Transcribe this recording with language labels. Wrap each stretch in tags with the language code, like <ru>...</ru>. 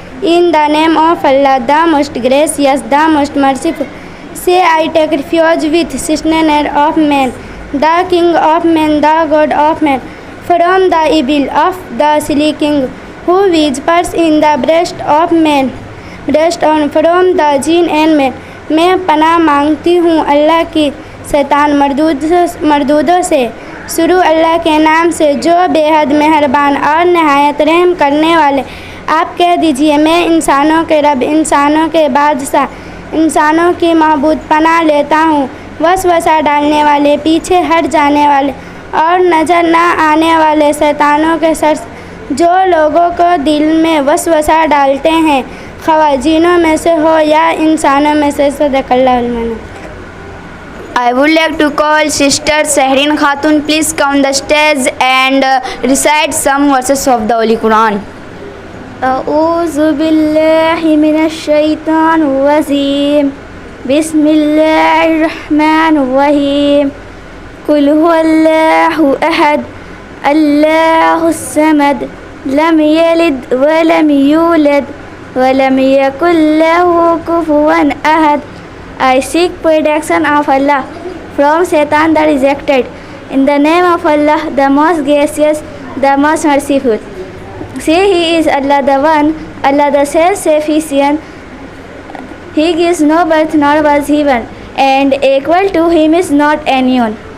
<en>In the name of Allah, the most gracious, the most merciful. Say, I take refuge with sustainer of men, the king of men, the god of men, from the evil of the silly king, who whispers in the breast of men, from the jinn and men.</en> <ur>میں پناہ مانگتی ہوں اللہ کی شیطان مردودوں سے. شروع اللہ کے نام سے جو بے حد مہربان اور نہایت رحم کرنے والے. آپ کہہ دیجئے میں انسانوں کے رب، انسانوں کے بادشاہ، انسانوں کی معبود پناہ لیتا ہوں وسوسہ ڈالنے والے، پیچھے ہٹ جانے والے اور نظر نہ آنے والے شیطانوں کے سر جو لوگوں کو دل میں وسوسہ ڈالتے ہیں، خواہ جنوں میں سے ہو یا انسانوں میں سے.</ur> <ar>صدق اللہ المنان.</ar> <en>I would like to call Sister Sahrin Khatun. Please come on the stage and recite some verses of the Holy Quran.</en> <ar>اعوذ باللہ من الشیطان الرجیم. بسم اللہ الرحمن الرحیم. قل هو اللہ احد اللہ الصمد لم یلد ولم یولد ولم یکن لہ کفوا احد.</ar> <en>I seek protection of Allah from Satan the rejected. In the name of Allah, the most gracious, the most merciful. Say He is Allah the One, Allah the self-sufficient. He gives no birth nor was given, and equal to Him is not anyone.</en>